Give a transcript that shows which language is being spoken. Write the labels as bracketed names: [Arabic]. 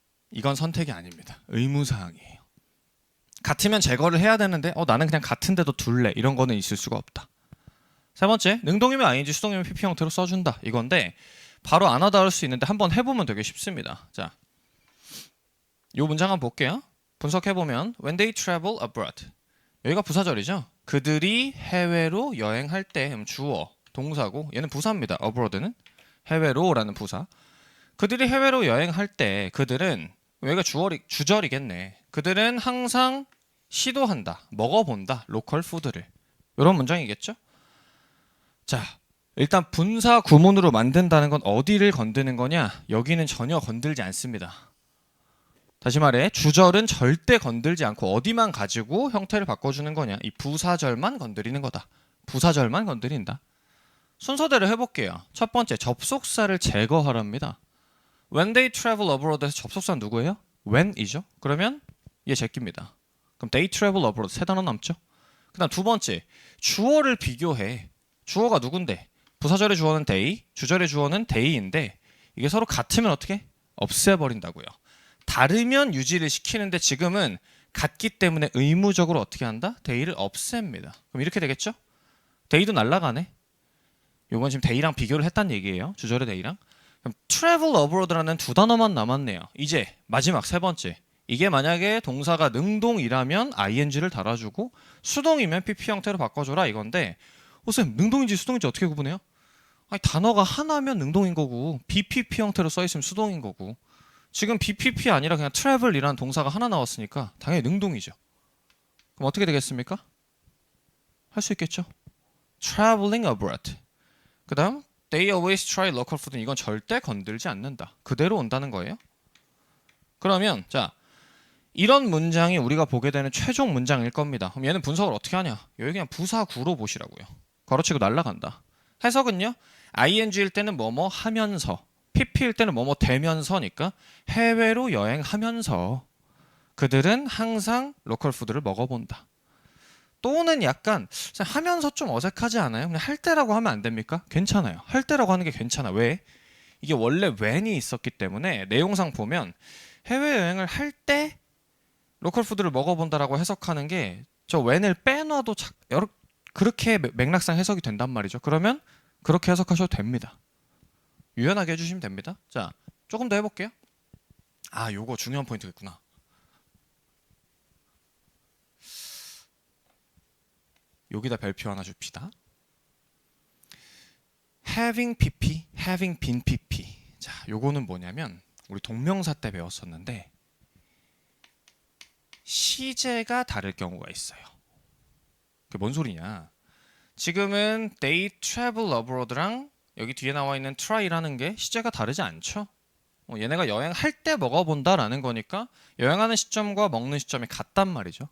[Korean] 이건 선택이 아닙니다. 의무사항이에요. 같으면 제거를 해야 되는데 나는 그냥 같은데도 둘래 이런 거는 있을 수가 없다. 세 번째 능동이면 ing 수동이면 pp 형태로 써준다 이건데 바로 안 하다 할 수 있는데 한번 해보면 되게 쉽습니다. 자, 요 문장 한번 볼게요. 분석해보면 [English] When they travel abroad [Korean] 여기가 부사절이죠. 그들이 해외로 여행할 때 주어 동사고 얘는 부사입니다. abroad는 해외로라는 부사. 그들이 해외로 여행할 때 그들은 여기가 주절이겠네. 그들은 항상 시도한다, 먹어본다, 로컬 푸드를. 이런 문장이겠죠? 자, 일단 분사 구문으로 만든다는 건 어디를 건드는 거냐? 여기는 전혀 건들지 않습니다. 다시 말해 주절은 절대 건들지 않고 어디만 가지고 형태를 바꿔주는 거냐? 이 부사절만 건드리는 거다. 부사절만 건드린다. 순서대로 해볼게요. 첫 번째 접속사를 제거하랍니다. [English] When they travel abroad에서 [Korean] 접속사는 누구예요? when이죠. 그러면 얘 제끼입니다. 그럼 [English] they travel abroad [Korean] 세 단어 남죠. 그 다음 두 번째 주어를 비교해. 주어가 누군데? 부사절의 주어는 they, 주절의 주어는 they인데 이게 서로 같으면 어떻게? 없애버린다고요. 다르면 유지를 시키는데 지금은 같기 때문에 의무적으로 어떻게 한다? they를 없앱니다. 그럼 이렇게 되겠죠? they도 날라가네. 요건 지금 they랑 비교를 했다는 얘기예요. 주절의 they랑. 그럼 [English] travel abroad [Korean] 라는 두 단어만 남았네요. 이제 마지막 세 번째. 이게 만약에 동사가 능동이라면 ing를 달아주고 수동이면 pp 형태로 바꿔줘라 이건데 쌤 능동인지 수동인지 어떻게 구분해요? 아니 단어가 하나면 능동인 거고 bpp 형태로 써있으면 수동인 거고 지금 bpp 아니라 그냥 travel이라는 동사가 하나 나왔으니까 당연히 능동이죠. 그럼 어떻게 되겠습니까? 할 수 있겠죠? [English] traveling abroad. 그 다음 They always try local food. [Korean] 이건 절대 건들지 않는다. 그대로 온다는 거예요. 그러면 자 이런 문장이 우리가 보게 되는 최종 문장일 겁니다. 그럼 얘는 분석을 어떻게 하냐? 여기 그냥 부사구로 보시라고요. 괄호치고 날라간다. 해석은요. ing일 때는 뭐뭐 하면서 pp일 때는 뭐뭐 되면서니까 해외로 여행하면서 그들은 항상 로컬 푸드를 먹어본다. 또는 약간 하면서 좀 어색하지 않아요? 그냥 할 때라고 하면 안 됩니까? 괜찮아요. 할 때라고 하는 게 괜찮아. 왜? 이게 원래 when이 있었기 때문에 내용상 보면 해외여행을 할 때 로컬 푸드를 먹어본다라고 해석하는 게 저 when을 빼놔도 그렇게 맥락상 해석이 된단 말이죠. 그러면 그렇게 해석하셔도 됩니다. 유연하게 해주시면 됩니다. 자, 조금 더 해볼게요. 요거 중요한 포인트겠구나. 여기다 별표 하나 줍시다. [English] having pp, having been pp. [Korean] 자, 요거는 뭐냐면 우리 동명사 때 배웠었는데 시제가 다를 경우가 있어요. 그게 뭔 소리냐? 지금은 [English] they travel abroad [Korean] 랑 여기 뒤에 나와 있는 try라는 게 시제가 다르지 않죠? 얘네가 여행할 때 먹어본다라는 거니까 여행하는 시점과 먹는 시점이 같단 말이죠.